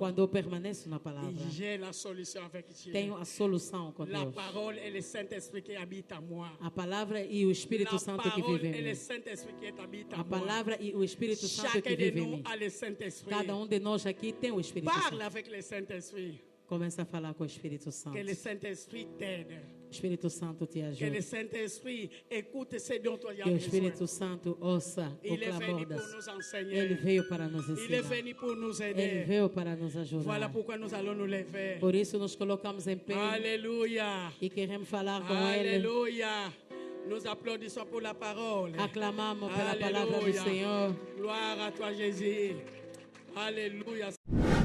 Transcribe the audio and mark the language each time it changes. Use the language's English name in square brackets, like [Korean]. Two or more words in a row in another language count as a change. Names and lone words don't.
[Portuguese] Quando eu permaneço na palavra, [French] j'ai la solution avec Dieu. [Portuguese] tenho a solução com [French] La [Portuguese] Deus. [French] parole et le Saint-Esprit qui habite en moi. [Portuguese] A palavra e o Espírito [French] La [Portuguese] Santo que [French] parole [Portuguese] vive [French] et [Portuguese] em [French] le [Portuguese] mim. [French] Saint-Esprit qui habite [Portuguese] A [French] en moi. [Portuguese] palavra e o Espírito Santo [French] Chacun [Portuguese] que [French] de [Portuguese] vive em [French] nous [Portuguese] mim. [French] a le Saint-Esprit. [Portuguese] Cada de nós aqui tem o Espírito [French] Parle [Portuguese] Santo. [French] avec le Saint-Esprit. [Portuguese] Começa a falar com o Espírito Santo. [French] Que le Saint-Esprit t'aide. [Portuguese] O Espírito Santo te [French] Que le [Portuguese] ajude. [French] Saint-Esprit écoute ce dont tu as [Portuguese] Que o [French] besoin. [Portuguese] Espírito Santo ouça o [French] Il est [Portuguese] clamor [French] venu pour [Portuguese] das. [French] nous [Portuguese] Ele [French] enseigner. [Portuguese] veio para nos [French] Il est [Portuguese] ensinar. [French] venu pour nous [Portuguese] Ele [French] aider. [Portuguese] veio para nos ajudar. [French] Voilà pourquoi nous allons nous lever. [Portuguese] Por isso nos colocamos em pé [French] Alléluia. [Portuguese] e queremos falar com Ele. [French] Alléluia. Nous applaudissons pour la parole. [Portuguese] Aclamamos pela palavra do [French] Alléluia. [Portuguese] Senhor. [French] Gloire à toi, Jésus. Alléluia.